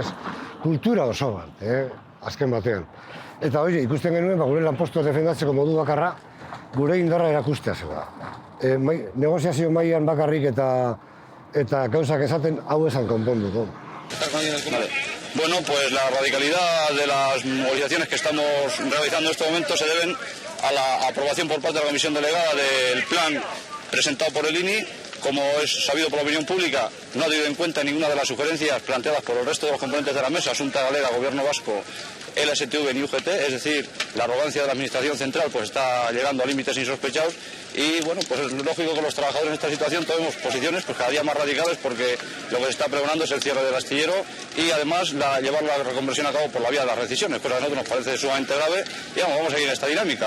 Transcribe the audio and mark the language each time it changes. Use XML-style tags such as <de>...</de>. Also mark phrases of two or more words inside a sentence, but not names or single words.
<eu>Kultura oso bat, azken batean. Eta hori, ikusten genuen, gure lanpostua defendatzeko modu bakarra, gure indarra erakustea zela. Negoziazio mailan bakarrik eta gauzak esaten hau esan konponduko.</eu> <es>Bueno, pues la radicalidad de las movilizaciones que estamos realizando en estos momentos se deben a la aprobación por parte de la Comisión Delegada del plan presentado por el INI. Como es sabido por la opinión pública, no ha tenido en cuenta ninguna de las sugerencias planteadas por el resto de los componentes de la mesa, Xunta Galera, Gobierno Vasco, LSTV y UGT, es decir, la arrogancia de la Administración Central pues está llegando a límites insospechados y bueno, pues es lógico que los trabajadores en esta situación tomemos posiciones pues cada día más radicales porque lo que se está pregonando es el cierre del astillero y además llevar la reconversión a cabo por la vía de las rescisiones, cosa que a nosotros nos parece sumamente grave y vamos a seguir en esta dinámica.</es>